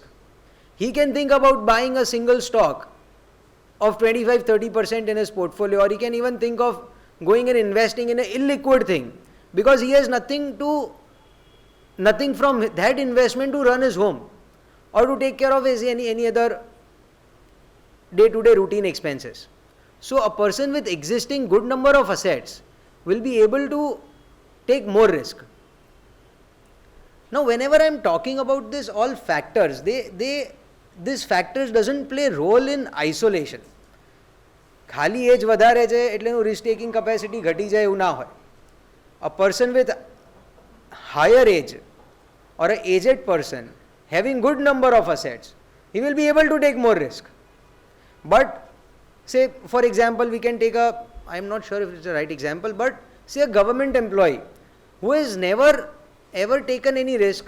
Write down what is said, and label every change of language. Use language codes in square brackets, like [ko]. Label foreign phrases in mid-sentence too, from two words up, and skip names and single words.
[en] He can think about buying a single stock of 25-30% in his portfolio, or he can even think of going and investing in an illiquid thing because he has nothing from that investment to run his home or to take care of his any other day-to-day routine expenses. So a person with existing good number of assets will be able to take more risk. Now whenever I am talking about this all factors, these factors doesn't play role in isolation. [gu] ખાલી એજ વધારે છે એટલે એનું [en] risk taking capacity [gu] ઘટી જાય એવું ના હોય. [en] A person with higher age or an aged person having good number of assets, he will be able to take more risk. But say for example, we can take I am not sure if it's the right example, but say a government employee who has never ever taken any risk.